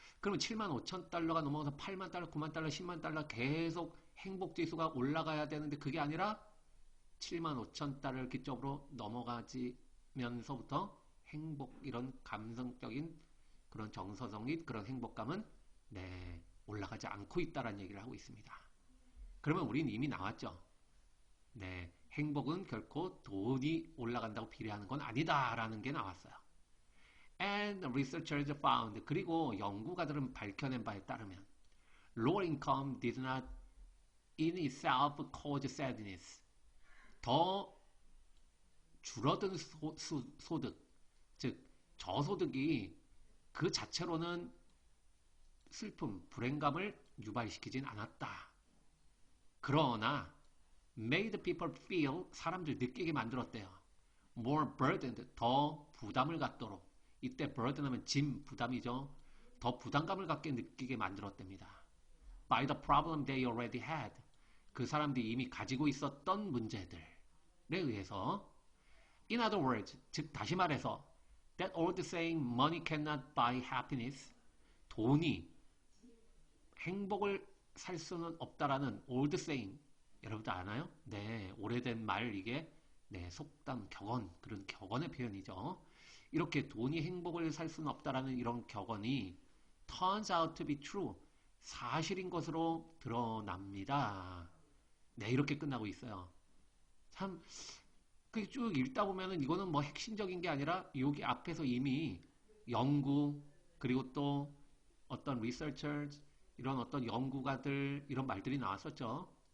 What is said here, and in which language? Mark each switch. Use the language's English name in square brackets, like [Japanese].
[Korean] 그러면 7만 5천 달러가 넘어가서 8만 달러, 9만 달러, 10만 달러 계속 행복지수가 올라가야 되는데 그게 아니라 7만 5천 달러를 기점으로 넘어가지면서부터 행복, 이런 감성적인 그런 정서적인 그런 행복감은 올라가지 않고 있다는 얘기를 하고 있습니다. 그러면 우린 이미 나왔죠. 행복은 결코 돈이 올라간다고 비례하는 건 아니다라는 게 나왔어요. [English] And researchers found, [Korean] 그리고 연구가들은 밝혀낸 바에 따르면 [English] lower income did not in itself cause sadness. [Korean] 더 줄어든 소득, 즉 저소득이 그 자체로는 슬픔, 불행감을 유발시키진 않았다. 그러나 [English] made people feel, [Korean] 사람들 느끼게 만들었대요. [English] more burdened, [Korean] 더 부담을 갖도록. 이때 burden 하면 짐, 부담이죠. 더 부담감을 갖게 느끼게 만들었답니다. [English] by the problem they already had, [Korean] 그 사람들이 이미 가지고 있었던 문제들에 의해서. [English] In other words, [Korean] 즉 다시 말해서 [English] that old saying money cannot buy happiness, [Korean] 돈이 행복을 살 수는 없다라는 [English] old saying, [Korean] 여러분들 아나요? 오래된 말, 이게 속담, 격언, 그런 격언의 표현이죠. 이렇게 돈이 행복을 살 수는 없다라는 이런 격언이 [English] turns out to be true, [Korean] 사실인 것으로 드러납니다. 이렇게 끝나고 있어요. 참, 쭉 읽다 보면은 이거는 뭐 핵심적인 게 아니라 여기 앞에서 이미 연구, 그리고 또 어떤 researchers, 이런 어떤 연구가들, 이런 말들이 나왔었죠.